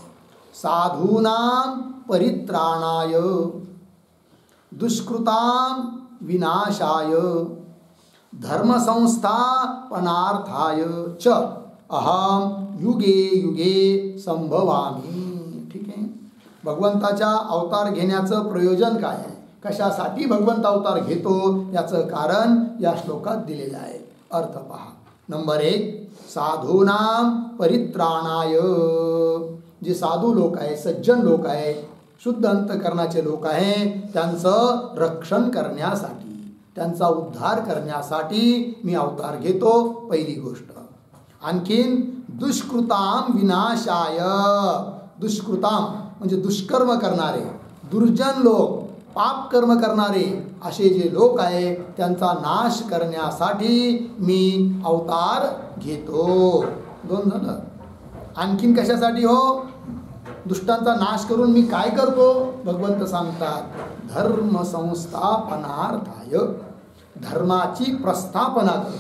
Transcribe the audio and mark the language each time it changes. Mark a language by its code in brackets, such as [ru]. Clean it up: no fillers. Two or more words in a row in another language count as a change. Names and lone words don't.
[sa] साधूनां परित्राणाय दुष्कृतां विनाशाय धर्म संस्थापनार्थाय च अहम युगे युगे संभवामि. [mr] ठीक आहे. भगवंताच्या अवतार घेण्याचं प्रयोजन काय आहे, कशासाठी भगवंत अवतार घेतो याचं कारण या श्लोकात दिलेलं आहे. अर्थ पहा. नंबर 1, [sa] साधूनां परित्राणाय. [mr] जे साधू लोक आहे, सज्जन लोक आहे, शुद्ध अंतकरणाचे लोक आहे, त्यांचं रक्षण करण्यासाठी, त्यांचा उद्धार करण्यासाठी मी अवतार घेतो, पहिली गोष्ट. आणखीन [sa] दुष्कृतां विनाशाय. [mr] दुष्कृतां म्हणजे दुष्कर्म करणारे, दुर्जन लोक, पाप कर्म करणारे असे जे लोक आहे त्यांचा नाश करण्यासाठी मी अवतार घेतो. दोन झालं. आणखीन कशासाठी हो? दुष्टांचा नाश करून मी काय करतो? भगवंत सांगतात [sa] धर्म संस्थापनार्थाय, [mr] धर्माची प्रस्थापना करतो.